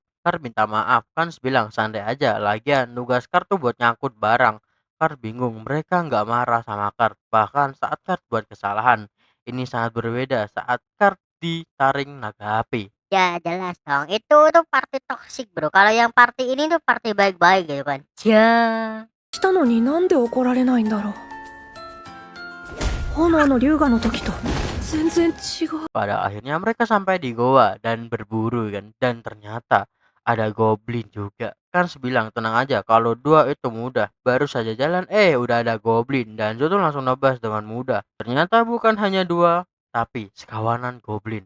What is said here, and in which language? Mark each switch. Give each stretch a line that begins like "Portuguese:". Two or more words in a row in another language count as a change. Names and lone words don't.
Indonesian: Kar minta maaf kan bilang santai aja. Lagian tugas Kar tuh buat nyangkut barang. Kar bingung mereka nggak marah sama Kar. Bahkan saat Kar buat kesalahan. Ini sangat berbeda saat Kar ditaring naga api. Ya jelas dong. Itu tuh
English: party toxic,
Indonesian: Bro. Kalau yang party ini tuh party baik-baik gitu kan. Ya.
Japanese: したのになんで怒られないんだろう。炎の龍河の時と全然違う。
Indonesian: Pada akhirnya mereka sampai di goa dan berburu kan, dan ternyata ada goblin juga. Kan bilang tenang aja kalau dua itu mudah. Baru saja jalan udah ada goblin dan Joto langsung nebas dengan mudah. Ternyata bukan hanya dua tapi sekawanan goblin.